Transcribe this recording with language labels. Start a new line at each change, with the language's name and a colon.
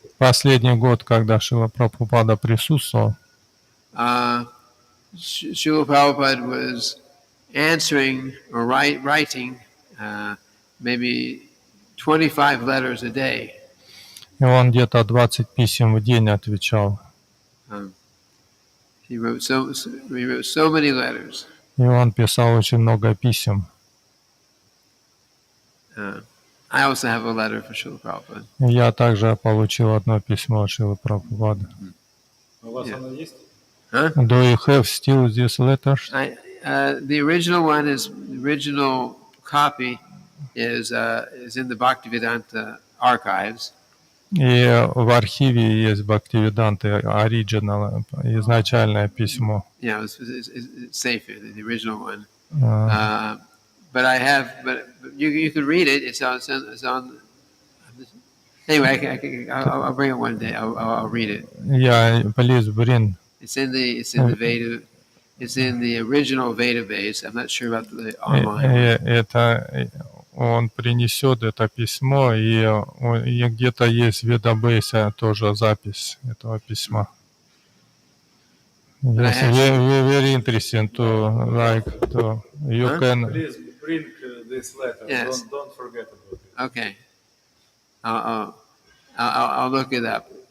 Russian: Последний год, когда Шрила Прабхупада присутствовал,
English: Srila Prabhupada was answering or writing maybe 25 letters a day.
Russian: и он где-то 20 писем в день отвечал.
English: He wrote so many letters.
Russian: И он писал очень много писем.
English: I also have a letter for Srila Prabhupada.
Russian: Я также получил одно письмо от Шрилы Прабхупады. У вас оно есть?
English: Do you have still these letters? The original copy is in the Bhaktivedanta archives. И в архиве есть Bhaktivedanta Original, изначальное письмо. Yeah, it's safer, the original one. But you can read it. It's on. Anyway, I'll bring it one day. I'll read it. Yeah, please bring. It's in the Veda. It's in the original Veda base. I'm not sure about the online.
Russian: Это он принесет это письмо, и где-то есть в Ведабейсе тоже запись этого письма.
English: Yes, very interesting to you can. Please bring this letter. Yes. Don't forget about it. Okay. I'll look it up.